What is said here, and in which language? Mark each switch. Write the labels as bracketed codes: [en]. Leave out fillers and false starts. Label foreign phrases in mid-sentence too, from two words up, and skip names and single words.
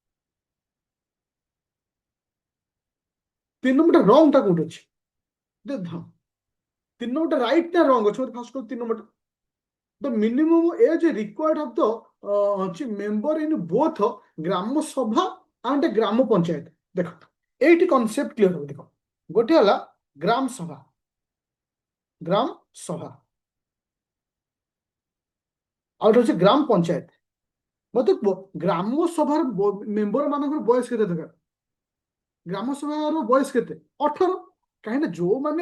[or] 3 ନମ୍ବରଟା ରଙ୍ଗ ଟା କୋଉଠି ଅଛି 3 ନମ୍ବରଟା ରାଇଟ ନା ରଙ୍ଗ ଅଛି ମତେ ଫାର୍ଷ୍ଟ 3 ନମ୍ବରଟା [en] the minimum age required of the member in both [or] ଗ୍ରାମ ସଭା and ଗ୍ରାମ ପଞ୍ଚାୟତ ଦେଖ ଏଇଠି [en] concept clear [or] ହବ ଦେଖ ଗୋଟେ ହେଲା ଗ୍ରାମ ସଭା ଆଉ ଗୋଟେ ହଉଛି ଗ୍ରାମ ପଞ୍ଚାୟତ ମତେ ଗ୍ରାମ ସଭାର ମେମ୍ବର ମାନଙ୍କର ବୟସ କେତେ ଦରକାର ଗ୍ରାମ ସଭାର ବୟସ କେତେ 18 କାହିଁକିନା ଯୋଉମାନେ